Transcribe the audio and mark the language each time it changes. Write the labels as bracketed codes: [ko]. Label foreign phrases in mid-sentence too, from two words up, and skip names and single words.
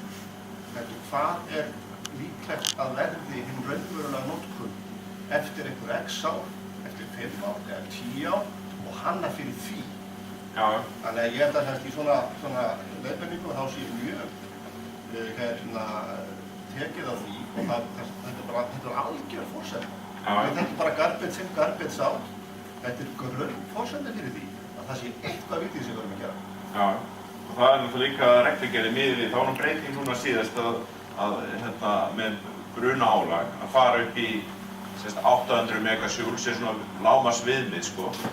[is] Heldur hvað er líklegt að verði hinn raunverulega notkun eftir einhver x ár, eftir 5 ár eða 10 ár og hanna fyrir því. Þannig að ég held að í svona leiðbeiningu þá sé mjög tekið á því og þetta er algjör forsenda. Þetta er bara [en] garbage in, garbage out. [is] Þetta er grunnforsenda fyrir því að það sé eitthvað vitið sem við erum að gera. Já, og það er náttúrulega líka reglugerðin miðað við, þá er breyting núna síðast að með brunaálag að fara upp í 800 megasjúl sem svona lágmarks viðmið sko.